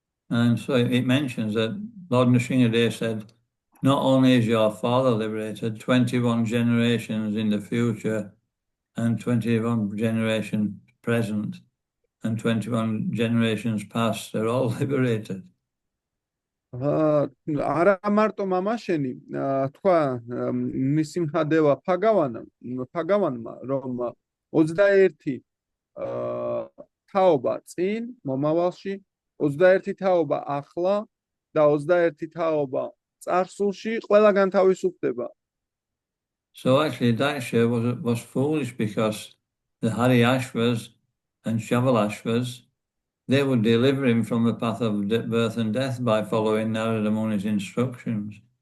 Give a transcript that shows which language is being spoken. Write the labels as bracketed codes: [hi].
[en] And so it mentions that Lord Nrsingadev said, not only is your father liberated, 21 generations in the future and 21 generations present and 21 generations past, they're all liberated. [ka] არა მარტო მამაშენი თქვა ნისიმჰადევა ფაგავანმა, რომ 21 თაობა წინ მომავალში, 21 თაობა ახლა და 21 თაობა წარსულში ყველა განთავისუფლდება. [en] So actually Daksha was foolish, because the Hariashvas and Shavalashvas, they would deliver him from the path of birth and death by following Narada Muni's instructions.